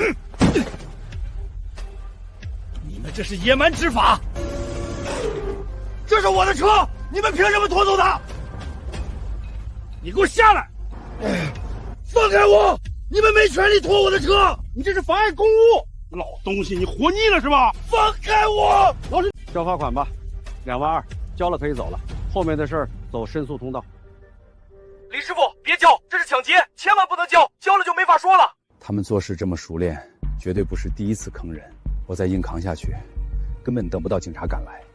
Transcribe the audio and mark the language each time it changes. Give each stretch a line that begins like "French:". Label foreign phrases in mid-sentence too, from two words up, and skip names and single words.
Chinese: 你們這是野蠻執法！這是我的車，你們憑什麼拖走它？你給我下來！放開我！你們沒權利拖我的車！你這是妨礙公務！老東西，你活膩了是吧？放開我！老师，交罰款吧，22000，交了可以走了，後面的事兒走申訴通道。李師傅，別交，這是搶劫，千萬不能交，交了就沒法說了。他們做事這麼熟練，絕對不是第一次坑人。我再硬扛下去，根本等不到警察趕来。